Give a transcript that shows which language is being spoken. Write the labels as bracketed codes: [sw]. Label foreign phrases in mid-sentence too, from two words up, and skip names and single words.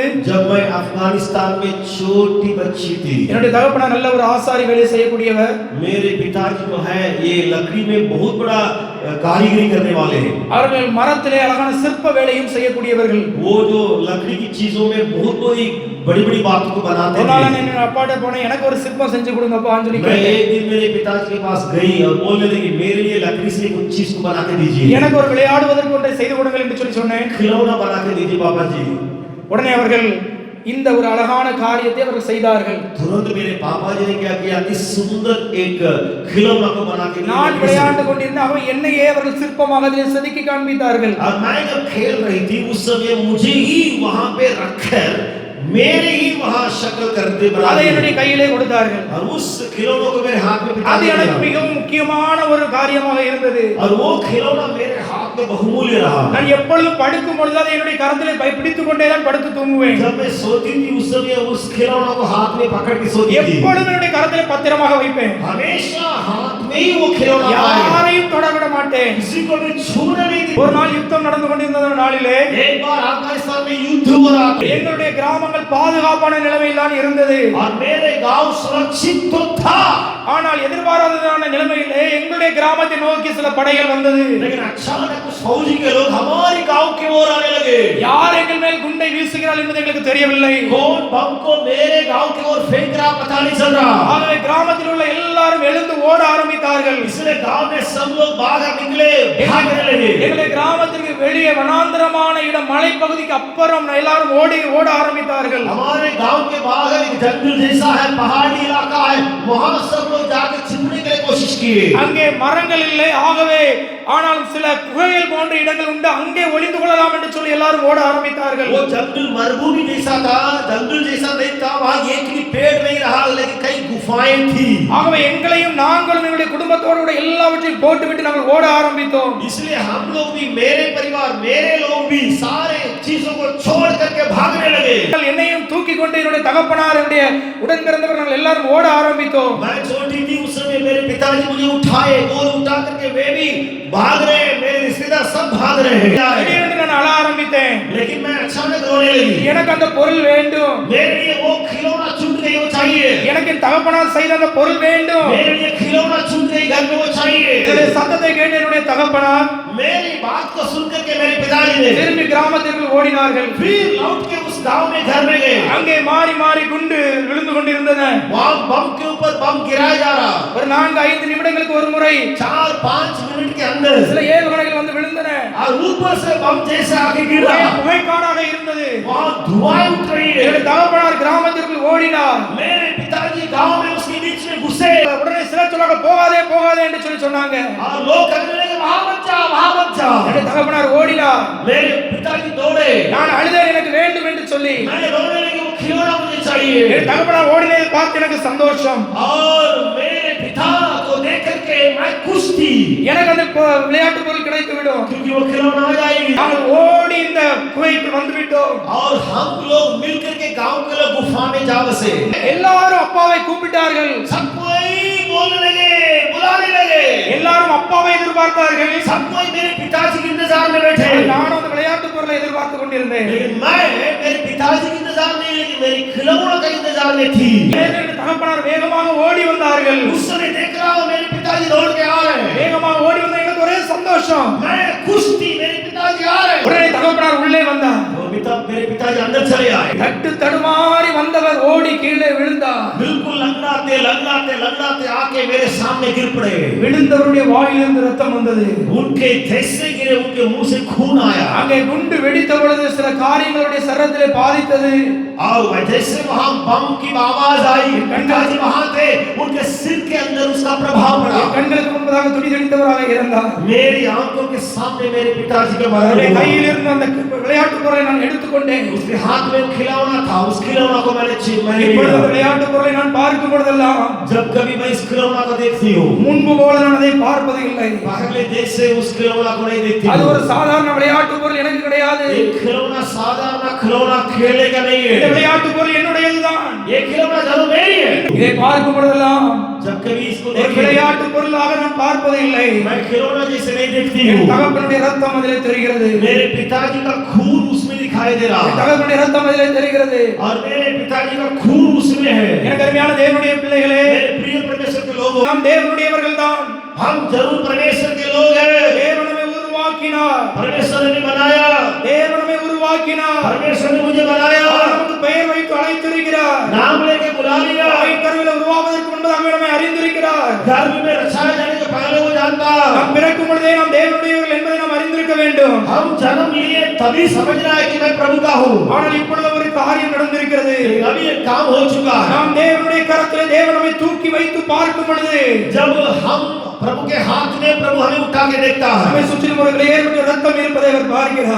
[hi] जब मैं अफगानिस्तान में छोटी बच्ची थी, [ta] என்னுடைய தகப்பனார் நல்ல ஒரு ஆசாரி வேலை செய்யக்கூடியவர். [hi] मेरे पिताजी जो है ये लकड़ी में बहुत बड़ा कारीगरी करने वाले हैं. [ta] அவர்கள் மரத்திலே அழகான சிற்ப வேலையும் செய்யக்கூடியவர்கள். [hi] वो जो लकड़ी की चीजों में बहुत बड़ी बातों को बनाते [ta] ஒரு நாள் [hi] थे. [ta] நான் அப்பாட்ட போனேன், எனக்கு ஒரு சிற்பம் செஞ்சு கொடுங்கப்பான்னு சொல்லி [hi] मैं [ta] கேட்டேன். [hi] एक दिन मेरे पिताजी के पास गई और बोलने लगी मेरे लिए लकड़ी से कुछ चीज को बना के दीजिए, [ta] எனக்கு ஒரு விளையாடுவதற்கு ஒன்றை செய்து கொடுங்கள் என்று சொல்லி சொன்னேன். [hi] खिलौना बना के दीजिए पापा जी. [ta] உடனே அவர்கள் இந்த ஒரு அழகான காரியத்தை அவர்கள் செய்தார்கள். [hi] तुरंत मेरे पापा जी ने क्या किया, इस सुंदर एक खिलौना को बना के [ta] நான் விளையாண்டு கொண்டிருந்த அவர்கள் என்னையே அவர்கள் சிற்பமாக அதில் செதுக்கி காண்பித்தார்கள். [hi] और मैं जब खेल रही थी उस समय मुझे ही वहां पे रखकर मेरे ही वहां शक्ल करते बना [ta] அதை என்னுடைய கையிலே கொடுத்தார்கள். [hi] और उस खिलौने को मेरे हाथ में [ta] அது [hi] पिताजी [ta] எனக்கு [hi] ने [ta] மிகவும் முக்கியமான ஒரு காரியமாக இருந்தது. [hi] और वो खिलौना मेरे हाथ में बहुमूल्य रहा. [ta] நான் எப்பொழுதும் படுக்கும் பொழுது அதை என்னுடைய கரத்திலே பிடித்துக் கொண்டே தான் படுத்து தூங்குவேன். [hi] जब मैं सोती थी उस समय उस खिलौना को हाथ में पकड़ के सोती थी. [ta] எப்பொழுதும் என்னுடைய கரத்திலே பத்திரமாக வைப்பேன். [hi] हमेशा हाथ में ही वो खिलौना आए. [ta] யாரையும் தொட விட மாட்டேன். [hi] किसी को भी छूने नहीं दी. [ta] ஒரு நாள் யுத்தம் நடந்து கொண்டிருந்த நாளிலே [hi] एक बार अफगानिस्तान में युद्ध हो रहा था. [ta] எங்களுடைய கிராமங்கள் பாதுகாப்பான நிலைமையில் தான் இருந்தது. [hi] और मेरे गांव सुरक्षित तो था. [ta] ஆனால் எதிர்பாராததான நிலைமையிலே எங்களுடைய கிராமத்தை நோக்கி சில படைகள் வந்தது. [hi] लेकिन अचानक कुछ फौजी के लोग हमारे गांव की ओर आने लगे. [ta] யார் எங்கள் மேல் குண்டை வீசுகிறார்கள் என்பது எங்களுக்கு தெரியவில்லை. [hi] कौन बम को मेरे गांव की ओर फेंक रहा पता नहीं चल रहा. [ta] ஆகவே கிராமத்தில் உள்ள எல்லாரும் எழுந்து ஓட ஆரம்பித்தார்கள். [hi] इसलिए गांव में सब लोग बाहर निकले, भागने लगे. [ta] எங்களுடைய கிராமத்திற்கு வெளியே வனாந்தரமான இடம் மலைப்பகுதிக்கு அப்புறம் எல்லாரும் ஓட ஆரம்பித்தார்கள். [hi] हमारे गांव के बाहर एक जंगल जैसा है, पहाड़ी इलाका है, वहां सब लोग जाकर छिपने के लिए कोशिश किए. [ta] அங்கே மரங்கள் இல்லை, ஆகவே ஆனாலும் சில குகைகள் போன்ற இடங்கள் உண்டு, அங்கே ஒளிந்து கொள்ளலாம் என்று சொல்லி எல்லாரும் ஓட ஆரம்பித்தார்கள். [hi] वो जंगल मरुभूमि जैसा था, जंगल जैसा नहीं था, वहां एक भी पेड़ नहीं रहा, लेकिन कई गुफाएं थी. [ta] ஆகவே எங்களையும் நாங்களும் எங்களுடைய குடும்பத்தோடு கூட எல்லாவற்றையும் போட்டுவிட்டு நாங்கள் ஓட ஆரம்பித்தோம். [hi] इसलिए हम लोग भी, मेरे परिवार, मेरे लोग भी सारे चीजों को छोड़ करके भागने लगे. [ta] என்னையும் தூக்கி கொண்டு என்னுடைய தகப்பனார் என்னுடைய உடன் பிறந்தவர் நாங்கள் எல்லாரும் ஓட ஆரம்பித்தோம். [hi] मैं छोटी थी उस समय मेरे पिताजी मुझे उठाए, गोद उठा करके वे भी भाग रहे हैं, मेरे रिश्तेदार सब भाग रहे हैं. [ta] திடீரென்று நான் அழ ஆரம்பித்தேன். [hi] लेकिन मैं अचानक रोने लगी. [ta] எனக்கு அந்த பொருள் வேண்டும். [hi] मेरे लिए वो खिलौना छूट गई, वो चाहिए. [ta] எனக்கு என் தகப்பனார் செய்த அந்த பொருள் வேண்டும். [hi] मेरे लिए खिलौना छूट गई, घर में वो चाहिए. [ta] என்னுடைய சத்தத்தை கேட்டு என்னுடைய தகப்பனார் [hi] मेरी बात को सुन करके मेरे पिताजी ने [ta] திரும்பி கிராமத்திற்குள் ஓடினார்கள். [hi] फिर लौट के उस गांव में घर में गए. [ta] அங்கே மாறி மாறி குண்டு விழுந்து கொண்டிருந்தன. [hi] वहां बम के ऊपर बम गिराया जा रहा. [ta] ஒரு 4-5 நிமிடங்களுக்கு ஒரு முறை [hi] 4-5 मिनट के अंदर [ta] சில ஏவுகணைகள் வந்து விழுந்தன. [hi] और ऊपर से बम जैसे आके गिर रहा. [ta] புகைக்காடாக இருந்தது. [hi] वहां धुआं उठ रही है. [ta] என்னுடைய தகப்பனார் கிராமத்திற்குள் ஓடினார். [hi] मेरे पिताजी गांव में उसके बीच में घुसे. [ta] உடனே சிலர் சொன்னாங்க, போகாதே போகாதே என்று சொல்லி சொன்னாங்க. [hi] और लोग कहने लगे वहां मत जा, वहां मत जा. [ta] என்னுடைய தகப்பனார் ஓடினார். [hi] मेरे पिताजी दौड़े. [ta] நான் அழுதேன், எனக்கு வேண்டும் என்று சொல்லி. [hi] मैं रोने लगी, वो खिलौना मुझे चाहिए. [ta] என்னுடைய தகப்பனார் ஓடினதை பார்த்து எனக்கு சந்தோஷம். [hi] और मेरे पिता को देख करके मैं खुश थी, [ta] எனக்கு அந்த விளையாட்டு பொருள் கிடைத்து விடும். [hi] क्योंकि वो खिलौना आ जाएगी. [ta] நாங்கள் ஓடி இந்த குகைக்கு வந்து விட்டோம். [hi] और हम लोग मिलकर के गांव के लोग गुफा में जा बसे. [ta] எல்லாரும் அப்பாவை கூப்பிட்டார்கள். [hi] सब कोई बोलने लगे, बुलाने लगे. [ta] எல்லாரும் அப்பாவை எதிர்பார்த்தார்கள். [hi] सब कोई मेरे पिताजी के इंतजार में बैठे. [ta] நானும் அந்த விளையாட்டு பொருளை எதிர்பார்த்து கொண்டிருந்தேன். [hi] लेकिन मैं मेरे पिताजी के इंतजार नहीं, लेकिन मेरी खिलौना का इंतजार में थी. [ta] என்னுடைய தகப்பனார் வேகமாக ஓடி வந்தார்கள். [hi] उस समय देख रहा हूं मेरे पिताजी दौड़ के आ रहे हैं. [ta] வேகமாக ஓடி வந்த எனக்கு ஒரே சந்தோஷம். [hi] मैं खुश थी, मेरे पिताजी आ रहे हैं. [ta] உடனே தகப்பனார் உள்ளே வந்தார். [hi] मेरे पिताजी अंदर चले आए. [ta] தட்டு தடுமாறி வந்தவர் ஓடி கீழே விழுந்தார். [hi] बिल्कुल लंगड़ाते लंगड़ाते लंगड़ाते आके मेरे सामने गिर पड़े। [ta] விழுந்தவருடைய வாயிலிருந்து ரத்தம் வந்தது. [hi] उनके जैसे गिरे उनके मुंह से खून आया। [ta] அங்கே குண்டு வெடித்த பொழுது சில காரியங்களுடைய சரீரத்திலே பாதித்தது. [hi] और जैसे वहां बम की आवाज आई, पिताजी वहां थे, उनके सिर के अंदर उसका प्रभाव पड़ा। [ta] கண்களுக்கு முன்பதாக துடி துடித்தவராக இருந்தார். [hi] मेरी आंखों के सामने मेरे पिताजी का मरण [ta] அவருடைய [hi] हुआ। [ta] கையில் இருந்த அந்த விளையாட்டு பொருளை நான் எடுத்துக்கொண்டேன். [hi] उसके हाथ में खिलौना था, उस खिलौना को मैंने [ta] இப்பொழுது அந்த விளையாட்டு பொருளை நான் பார்க்கும் பொழுதெல்லாம் [hi] जब कभी मैं इस खिलौना को देखती हूँ, [ta] முன்பு போல நான் அதை பார்ப்பது இல்லை. [hi] पहले जैसे उस खिलौना को नहीं देखती [ta] அது [hi] हूँ। [ta] ஒரு சாதாரண விளையாட்டு பொருள் எனக்கு கிடையாது. [hi] ये खिलौना साधारण खिलौना खेलने का नहीं [ta] இந்த [hi] है। [ta] விளையாட்டு பொருள் என்னுடையதுதான். [hi] ये खिलौना जरूर मेरी है। [ta] இதை பார்க்கும் பொழுதெல்லாம் [hi] जब कभी इसको [ta] ஒரு [hi] देखती [ta] விளையாட்டு பொருளாக நான் பார்ப்பது இல்லை. [hi] मैं खिलौना जैसे नहीं देखती [ta] என் [hi] हूँ। [ta] தகப்பனுடைய ரத்தம் அதிலே தெரிகிறது. [hi] मेरे पिताजी का खून उसमें दिखाई दे रहा [ta] என் [hi] है [ta] தகப்பனுடைய ரத்தம் அதிலே தெரிகிறது. [hi] और मेरे पिताजी का खून उसमें है। [ta] எனக்கு அருமையான தேவனுடைய பிள்ளைகளே, [hi] मेरे प्रिय परमेश्वर के लोगों, [ta] நாம் தேவனுடையவர்கள் தான். [hi] हम जरूर परमेश्वर के लोग हैं। [ta] தேவன் நம்மை உருவாக்கினார். [hi] परमेश्वर ने बनाया, [ta] தேவன் நம்மை உருவாக்கினார். [hi] परमेश्वर ने मुझे बनाया, [ta] அவர் நமக்கு பெயர் வைத்து அழைத்திருக்கிறார். [hi] नाम लेके बुला लिया। [ta] தாயின் கருவிலே உருவாவதற்கு முன்பதாக நம்மை அறிந்திருக்கிறார். [hi] गर्भ में रचाए जाने के पहले वो जानता। [ta] நாம் பிறக்கும் பொழுதே நாம் தேவனுடையவர்கள் என்பதை நாம் அறிந்திருக்க வேண்டும். [hi] हम जन्म लिए तभी समझना है कि मैं प्रभु का हूँ। [ta] ஆனால் இப்பொழுது ஒரு காரியம் நடந்திருக்கிறது. [hi] अभी एक काम हो चुका है। [ta] நாம் தேவனுடைய கரத்திலே தேவன் நம்மை தூக்கி வைத்து பார்க்கும் பொழுது [hi] जब हम प्रभु के हाथ में प्रभु हमें उठा के देखता [ta] நம்மை [hi] है, [ta] சுற்றிலும் ஒரு ஏற்பட்ட ரத்தம் இருப்பதை அவர் பார்க்கிறார்.